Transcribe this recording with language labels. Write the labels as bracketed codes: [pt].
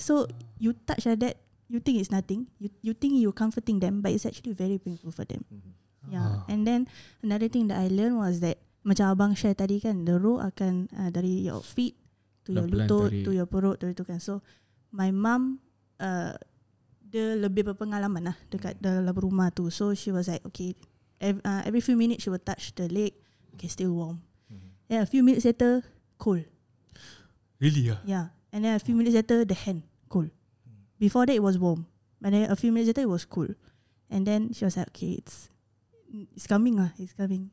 [en] So you touch like that, you think it's nothing. You think you're comforting them, but it's actually very painful for them. Yeah. And then another thing that I learned was that, [ms] macam abang share tadi kan, [en] the roh [ms] akan dari [en] your feet to your lutut to your perut tu kan. So my mum [ms] dia lebih berpengalaman lah dekat dalam rumah tu. [en] So she was like, okay, every few minutes she will touch the leg, okay, still warm. Yeah, a few minutes later, cold. Really? Yeah. And then a few minutes later, the hand cold. Before that, it was warm. But then a few minutes later, it was cool. And then she was like, okay, it's coming lah. It's coming.